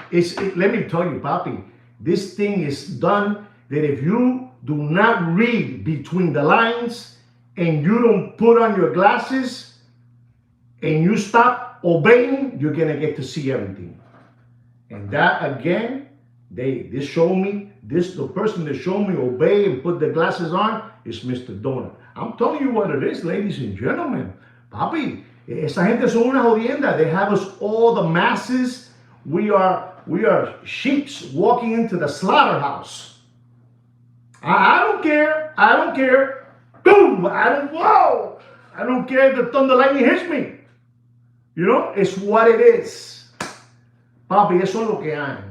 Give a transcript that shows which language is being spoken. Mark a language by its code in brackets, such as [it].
[en] Let me tell you, papi, this thing is done that if you do not read between the lines and you don't put on your glasses and you stop obeying, you're going to get to see everything. And that, again, the person that showed me obey and put the glasses on is Mr. Donut. I'm telling you what it is, ladies and gentlemen. [es] Papi, esa gente son una jodienda. [en] They have us all, the masses. We are sheeps walking into the slaughterhouse. I don't care. I don't care. Boom! Whoa! I don't care if the thunder lightning hits me. You know, it's what it is. [es] Papi, eso es lo que hay.